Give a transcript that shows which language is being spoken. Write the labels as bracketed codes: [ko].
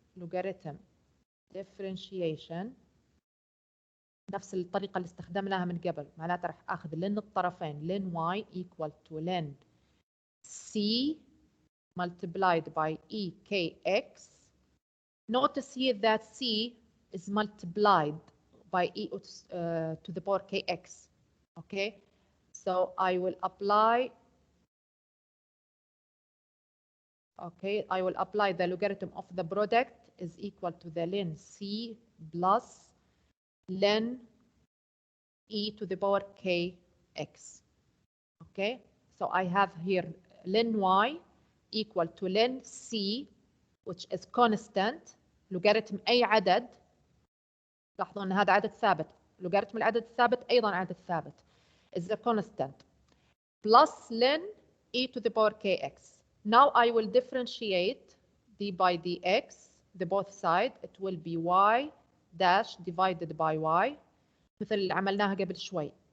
[en] Logarithm differentiation [ar] نفس الطريقة اللي استخدمناها من قبل. معناتها راح اخذ لن الطرفين [en] ln y equal to ln c multiplied by ekx. Notice here that c is multiplied by e to the power kx. Okay, so I will apply. Okay, I will apply the logarithm of the product is equal to the ln c plus ln e to the power kx. Okay, so I have here ln y equal to ln c, which is constant. [ar] logarithm أي عدد، لاحظوا أن هذا عدد ثابت. [en] logarithm [ar] العدد الثابت أيضا عدد ثابت [en] is a constant plus ln e to the power kx. Now I will differentiate d by dx, the both side. It will be y dash divided by y [ar] مثل اللي عملناها قبل شوي.